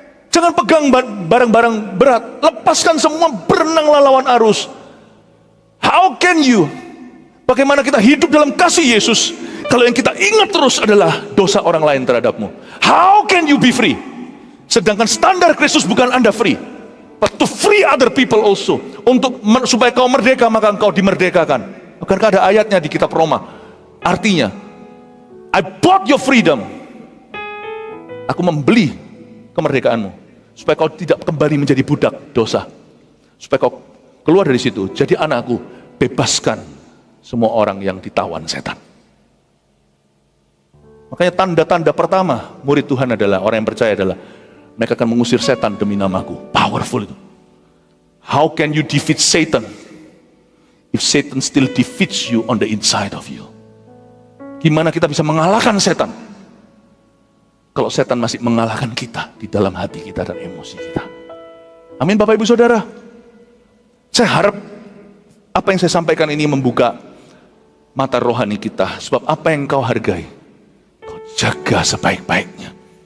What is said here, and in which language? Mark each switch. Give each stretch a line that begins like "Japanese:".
Indonesian: Jangan pegang barang-barang berat. Lepaskan semua, berenanglah lawan arus.
English: How can you?
Indonesian: Bagaimana kita hidup dalam kasih Yesus kalau yang kita ingat terus adalah dosa orang lain terhadapmu?
English: How can you be free?
Indonesian: Sedangkan standar Kristus bukan Anda free,
English: but to free other people also.
Indonesian: Supaya kau merdeka, maka engkau dimerdekakan. Bukankah ada ayatnya di kitab Roma?
English: Artinya, I bought your freedom.
Indonesian: Aku membeli kemerdekaanmu. Supaya kau tidak kembali menjadi budak dosa. Supaya kau keluar dari situ, jadi anakku, bebaskan semua orang yang ditawan setan. Makanya tanda-tanda pertama murid Tuhan adalah, orang yang percaya adalah, mereka akan mengusir setan demi namaku. Powerful itu.
English: How can you defeat Satan if Satan still defeats you on the inside of you?
Indonesian: Gimana kita bisa mengalahkan setan kalau setan masih mengalahkan kita di dalam hati kita dan emosi kita? Amin Bapak Ibu Saudara. Saya harap apa yang saya sampaikan ini membuka mata rohani kita. Sebab apa yang kau hargai, kau jaga sebaik-baiknya.